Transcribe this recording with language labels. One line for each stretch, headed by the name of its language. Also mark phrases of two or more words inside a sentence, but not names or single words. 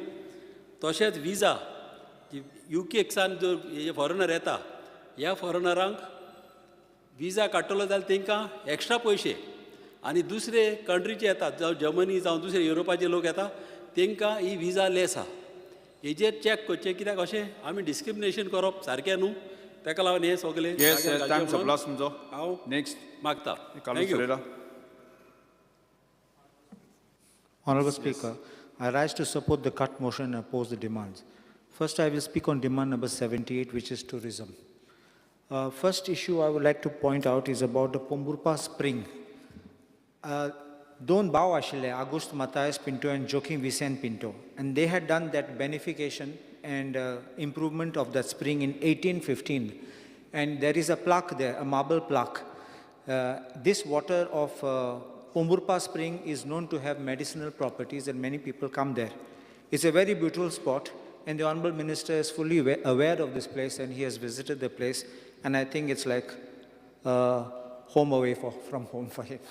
Konkani: तशेंच विजा युकेकसान जर हे फॉरेनर येता ह्या फॉरेनरांक विजा काडटलो जाल्यार तांकां एक्स्ट्रा पयशे आनी दुसरे कंट्रीचे येतात जावं जर्मनी जावं दुसरे युरोपाचे लोक येता तांकां ही
English: visa less
Konkani: आहा. हेजेर चॅक करचें कित्याक अशें आमी डिस्क्रिमिनेशन करप सारकें न्हू. ताका लागून हे सगळे हांव नेक्स्ट मागता.
English: Honorable Speaker, I rise to support the cut motion and oppose the demands. First, I will speak on demand number 78, which is tourism. First issue I would like to point out is about the Pomburpa Spring. Don Bao Ashile, August Matthias Pinto and Joaquim Vicente Pinto, and they had done that benefication and improvement of that spring in 1815. And there is a plaque there, a marble plaque. This water of Pomburpa Spring is known to have medicinal properties and many people come there. It's a very beautiful spot and the Honorable Minister is fully aware of this place and he has visited the place and I think it's like home away from home for him.